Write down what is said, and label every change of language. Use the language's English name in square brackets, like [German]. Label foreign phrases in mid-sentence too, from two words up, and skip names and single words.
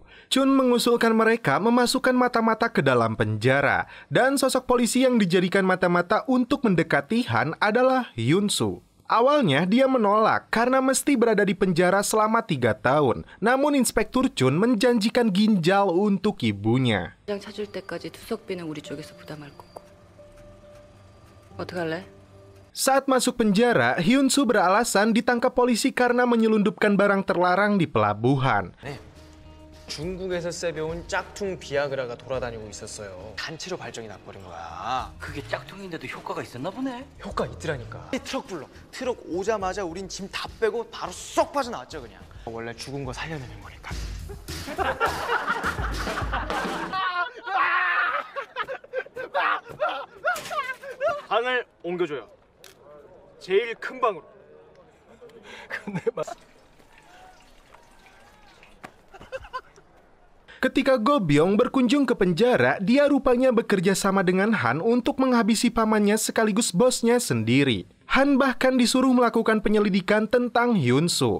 [Indonesian] Chun mengusulkan mereka memasukkan mata-mata ke dalam penjara. Dan sosok polisi yang dijadikan mata-mata untuk mendekati Han adalah Hyun-soo. Awalnya dia menolak karena mesti berada di penjara selama 3 tahun. Namun Inspektur Chun menjanjikan ginjal untuk ibunya. [Korean] 장 찾을 때까지 투석비는 우리 쪽에서 부담할 거고. 어떡할래? [Indonesian] Saat masuk penjara, Hyun-soo beralasan ditangkap polisi karena menyelundupkan barang terlarang di pelabuhan. [Korean] 중국에서 세배온 짝퉁 비아그라가 돌아다니고 있었어요. 단체로 발정이 나버린 거야. 그게 짝퉁인데도 효과가 있었나 보네. 효과 있더라니까. 트럭 불러. 트럭 오자마자 우린 짐 다 빼고 바로 쏙 빠져나왔죠 그냥. 원래 죽은 거 살려내는 거니까. 방을 옮겨줘요. 제일 큰 방으로. 근데 [Indonesian] Ketika Go Byung berkunjung ke penjara, dia rupanya bekerja sama dengan Han untuk menghabisi pamannya sekaligus bosnya sendiri. Han bahkan disuruh melakukan penyelidikan tentang Hyun-soo.